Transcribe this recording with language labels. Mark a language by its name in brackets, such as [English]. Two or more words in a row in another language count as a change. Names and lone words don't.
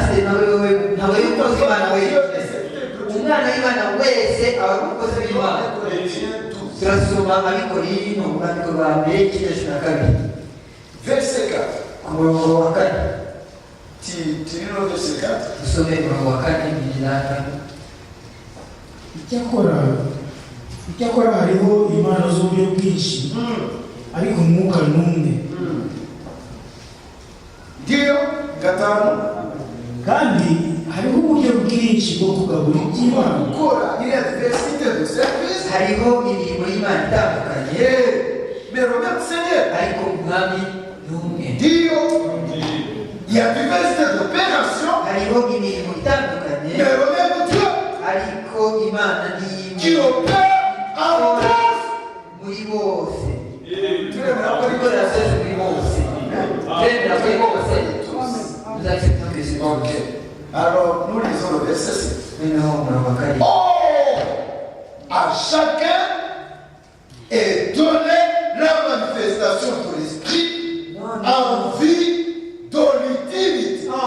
[French] Verset 4. Tu lis le verset 4. [Kinyarwanda] icyakora hariho impano z'uburyo bwinshi ariko umwuka n'umwe. Ndiyo gatanu. Kandi hariho uburyo bwinshi bwo kugabura iby'Imana. Gukora iriya [French] diversité de service. [Kinyarwanda] Hariho imirimo y'Imana itandukanye. [French] Mais le même Seigneur. [Kinyarwanda] Ariko umwami n'umwe. Ndiyo. [French] Il y a diversité d'opération. [Kinyarwanda] Hariho imirimo itandukanye. [French] Mais le même Dieu. [Kinyarwanda] Ariko Imana ni [French] qui opère en tous. [Kinyarwanda] Muri bose. [French] Ok. Alors, nous lisons le verset 7. Oh, à chacun est donné la manifestation de l'esprit en vue de l'utilité.